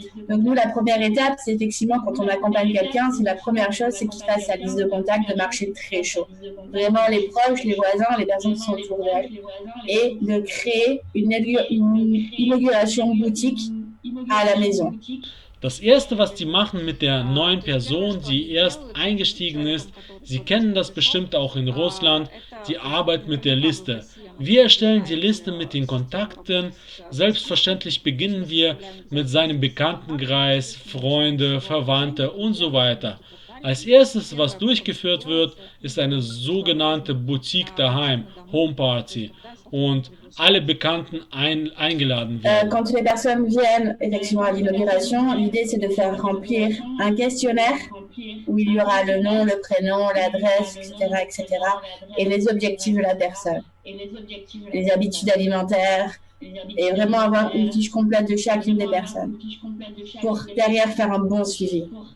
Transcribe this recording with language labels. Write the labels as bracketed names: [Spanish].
[French] Donc nous, la première étape, c'est effectivement quand on accompagne quelqu'un, c'est la première chose, c'est qu'il fasse sa liste de contacts de marché très chaud. Vraiment les proches, les voisins, les personnes qui sont autour d'elle. Et de créer une inauguration boutique à la maison. [German] Das Erste, was die machen mit der neuen Person, die erst eingestiegen ist, Sie kennen das bestimmt auch in Russland, die Arbeit mit der Liste. Wir erstellen die Liste mit den Kontakten. Selbstverständlich beginnen wir mit seinem Bekanntenkreis, Freunde, Verwandte und so weiter. Als erstes, was durchgeführt wird, ist eine sogenannte Boutique daheim, Home Party. Und alle Bekannten eingeladen werden. [French] Quand les personnes viennent effectivement à l'inauguration, l'idée c'est de faire remplir un questionnaire où il y aura le nom, le prénom, l'adresse, etc., et les objectifs de la personne, les habitudes alimentaires, et vraiment avoir une fiche complète de chacune des personnes pour derrière faire un bon suivi.